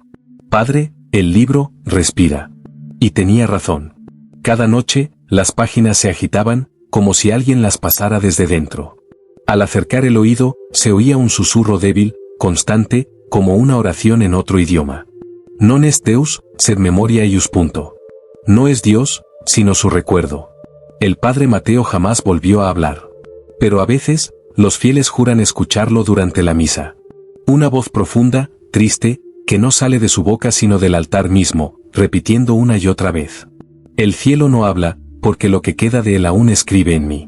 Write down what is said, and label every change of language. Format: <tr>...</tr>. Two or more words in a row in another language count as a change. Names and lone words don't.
<es>«Padre, el libro respira». Y tenía razón. Cada noche, las páginas se agitaban, como si alguien las pasara desde dentro. Al acercar el oído, se oía un susurro débil, constante, como una oración en otro idioma.</es> <la>Non est Deus, sed memoria eius.</la> <es>No es Dios, sino su recuerdo. El padre Mateo jamás volvió a hablar. Pero a veces, los fieles juran escucharlo durante la misa. Una voz profunda, triste, que no sale de su boca sino del altar mismo, repitiendo una y otra vez: El cielo no habla, porque lo que queda de él aún escribe en mí.</es>